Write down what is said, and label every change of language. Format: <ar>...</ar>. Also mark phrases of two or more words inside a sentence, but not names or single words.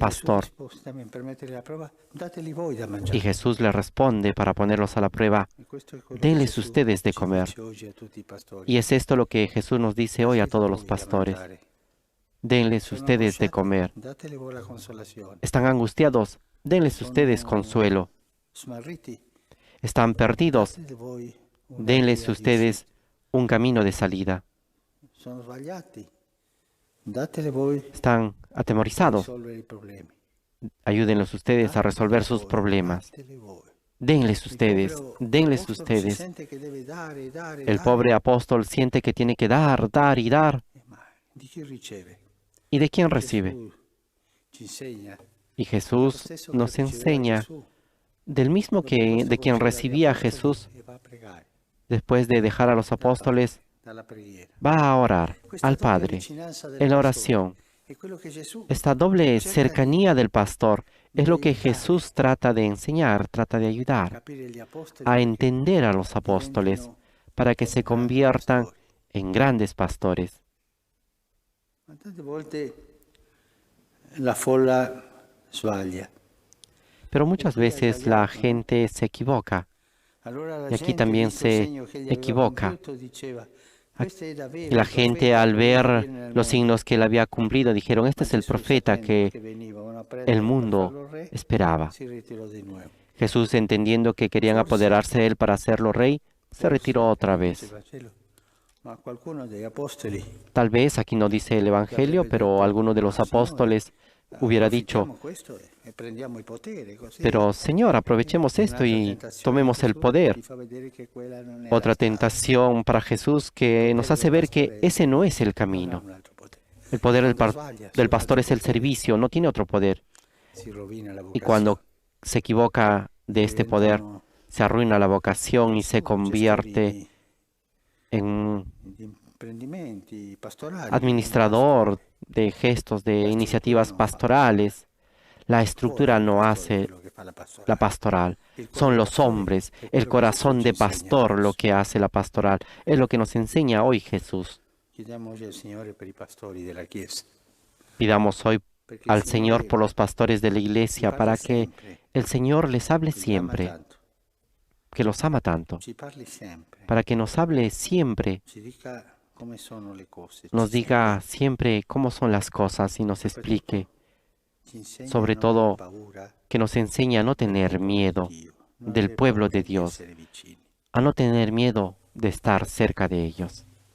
<it>E Gesù</it> <es>pastor.</es> <it>risposte también per mettere la prova, dateli voi da</it> <es>Y</es> <it>mangiare.</it> <es>Jesús le responde para ponerlos a la prueba,</es> <it>E questo è quello che</it> <es>denles</es> <it>Gesù</it> <es>ustedes de</es> <it>ci</it> <es>comer.</es> <it>dice oggi a tutti i pastori.</it> <es>Y es esto lo que Jesús nos dice hoy a</es> <it>Dateli</it> <es>todos los</es> <it>voi da</it> <es>pastores.</es> <it>mangiare.</it> <es>Denles</es> <it>Sono</it> <es>ustedes de</es> <it>angosciati,</it> <es>comer.</es> <it>dateli voi la consolazione.</it> <es>¿Están angustiados? Denles ustedes</es> <it>Sono</it> <es>consuelo.</es> <it>smarriti,</it> <es>¿Están perdidos?</es> <it>dateli voi una</it> <es>Denles</es> <it>via di</it> <es>ustedes</es> <it>uscita.</it> <es>un camino de salida.</es> <it>Sono sbagliati, dateli voi</it> <es>¿Están</es> <it>a</it> <es>atemorizados?</es> <it>risolvere i problemi.</it> <es>Ayúdenlos ustedes a resolver sus problemas.</es> <it>Dateli voi.</it> <es>Denles</es> <it>Il</it> <es>ustedes,</es> <it>povero</it> <es>denles</es> <it>apostolo si</it> <es>ustedes.</es> <it>sente che deve dare, dare,</it> <es>El</es> <it>dare.</it> <es>pobre apóstol siente que tiene que dar, dar y dar.</es> <it>Ma di chi riceve?</it> <es>¿Y de quién recibe?</es> <it>Gesù ci insegna</it> <es>Y</es> <it>lo</it> <es>Jesús</es> <it>stesso che</it> <es>nos</es> <it>riceveva</it> <es>enseña</es> <it>Gesù.</it> <es>del mismo</es> <it>Dopo</it> <es>que</es> <it>questo</it> <es>de quien</es> <it>concede agli</it> <es>recibía a</es> <it>apostoli</it> <es>Jesús</es> <it>e va a pregare</it> <es>después de dejar a los apóstoles,</es> <it>dalla preghiera.</it> <es>va a orar</es> <it>Questa</it> <es>al</es> <it>doppia</it> <es>Padre</es> <it>vicinanza del</it> <es>en la</es> <it>pastore</it> <es>oración.</es> <it>è quello che Gesù</it> <es>Esta doble</es> <it>cerca</it> <es>cercanía del pastor es lo que</es> <it>aiutare,</it> <es>Jesús trata de enseñar, trata de ayudar</es> <it>capire gli apostoli</it> <es>a</es> <it>perché</it> <es>entender a los apóstoles</es> <it>diventino</it> <es>para que se</es> <it>grandi</it> <es>conviertan</es> <it>pastori.</it> <es>en grandes pastores.</es> <it>Ma tante volte la folla sbaglia.</it> <es>Pero muchas</es> <it>qui ha</it> <es>veces la</es> <it>sbagliato, no?</it> <es>gente se equivoca</es> <it>Allora la</it> <es>y aquí</es> <it>gente,</it> <es>también</es> <it>visto il</it> <es>se</es> <it>segno che egli aveva</it> <es>equivoca.</es> <it>compiuto, diceva, questo è davvero</it> <es>Y la</es> <it>il</it> <es>gente</es> <it>profeta</it> <es>al</es> <it>che ora</it> <es>ver</es> <it>viene nel</it> <es>los</es> <it>mondo.</it> <es>signos que él había cumplido dijeron, este</es> <it>Ma</it> <es>es el</es> <it>Gesù,</it> <es>profeta</es> <it>sapendo</it> <es>que</es> <it>che venivano a</it> <es>el</es> <it>prenderlo per</it> <es>mundo</es> <it>farlo re,</it> <es>esperaba.</es> <it>si ritirò di nuovo.</it> <es>Jesús, entendiendo que querían</es> <it>Forse,</it> <es>apoderarse de él para hacerlo rey, se retiró otra</es> <it>dice il</it> <es>vez.</es> <it>Vangelo, ma qualcuno degli apostoli</it> <es>Tal vez aquí no dice el</es> <it>che</it> <es>Evangelio,</es> <it>avrebbe</it> <es>pero</es> <it>detto,</it> <es>alguno de los</es> <it>Signore,</it> <es>apóstoles hubiera dicho,</es> <it>approfittiamo questo e prendiamo il potere, così</it> <es>pero Señor, aprovechemos esto</es> <it>un'altra</it> <es>y</es> <it>tentazione</it> <es>tomemos el</es> <it>Gesù</it> <es>poder.</es> <it>ti fa vedere che quella non è la</it> <es>Otra</es> <it>strada.</it> <es>tentación para Jesús que nos hace ver que ese no es el</es> <it>Non ha</it> <es>camino.</es> <it>un altro potere.</it> <es>El poder</es> <it>Quando sbaglia</it> <es>del</es> <it>su un</it> <es>pastor</es> <it>altro</it> <es>es el</es> <it>potere,</it> <es>servicio, no tiene otro poder.</es> <it>si rovina la</it> <es>Y cuando</es> <it>vocazione.</it> <es>se equivoca de este poder,</es> <it>Diventano</it> <es>se arruina la vocación y se</es> <it>gestori</it> <es>convierte en</es> <it>di imprendimenti pastorali.</it> <es>administrador de gestos, de</es> <it>La</it> <es>iniciativas</es> <it>struttura non fa</it> <es>pastorales. La</es> <it>fuori</it> <es>estructura</es> <it>il</it> <es>no</es> <it>pastore</it> <es>hace</es> <it>quello che fa la pastorale.</it> <es>la pastoral.</es> <it>Il cuore</it> <es>Son</es> <it>del</it> <es>los</es> <it>pastore</it> <es>hombres,</es> <it>è</it> <es>el</es> <it>quello che</it> <es>corazón</es> <it>Gesù</it> <es>de</es> <it>ci insegna</it> <es>pastor lo</es> <it>adesso.</it> <es>que hace la pastoral. Es lo que nos enseña hoy Jesús.</es> <it>Chiediamo oggi al Signore per i pastori della Chiesa,</it> <es>Pidamos hoy</es> <it>perché il</it> <es>al Señor</es> <it>Signore</it> <es>por los pastores de la</es> <it>ci</it> <es>iglesia</es> <it>parli</it> <es>para que</es> <it>sempre,</it> <es>el Señor les hable</es> <it>ci ama</it> <es>siempre,</es> <it>tanto,</it> <es>que los ama tanto,</es> <it>ci parli sempre,</it> <es>para que nos hable siempre,</es> <it>ci dica come sono le cose,</it> <es>nos</es> <it>ci</it> <es>diga siempre cómo son las cosas y nos explique,</es> <it>insegna</it> <es>sobre</es> <it>a non aver</it> <es>todo</es> <it>paura</it> <es>que nos enseñe a no</es> <it>del</it> <es>tener</es> <it>popolo</it> <es>miedo</es> <it>di Dio, non</it> <es>del</es> <it>aver</it> <es>pueblo</es> <it>paura</it> <es>de</es> <it>di</it> <es>Dios,</es> <it>essere vicini.</it> <es>a no tener miedo de estar cerca de ellos.</es>